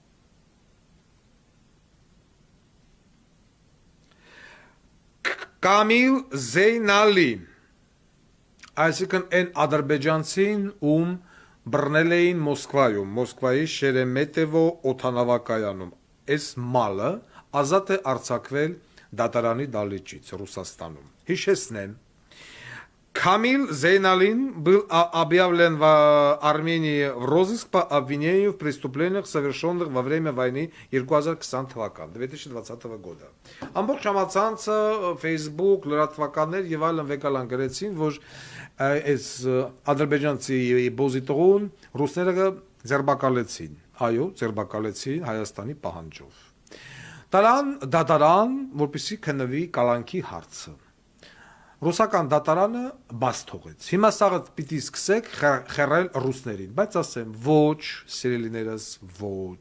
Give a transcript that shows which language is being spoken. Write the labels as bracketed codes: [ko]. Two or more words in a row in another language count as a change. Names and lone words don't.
[hy] Կամիլ Զեյնալի այսինքն այն ադրբեջանցին ում բռնել էին Մոսկվայում, Մոսկվայի Շերեմետևո օդանավակայանում, այս մալը ազատ է արձակվել դատարանի դալիճից Ռուսաստանում։ Հիշեցնեմ, [ru] Камил Зейналин был объявлен в Армении в розыск по обвинению в преступлениях, совершенных во время войны 2020 года. [hy] Ամբողջ համացանցը, Facebook, լրատվականներ եւ այլն վեկալան գրեցին, որ այս ադրբեջանցի բոզիտողուն ռուսները ձերբակալեցին։ Այո, ձերբակալեցին Հայաստանի պահանջով։ Տարան դատարան, որպեսզի քննվի կալանքի հարցը։ Ռուսական դատարանը բաց թողեց։ Հիմա սաղը պիտի սկսեք խերել ռուսներին, բայց ասեմ, ոչ, սիրելիներս, ոչ։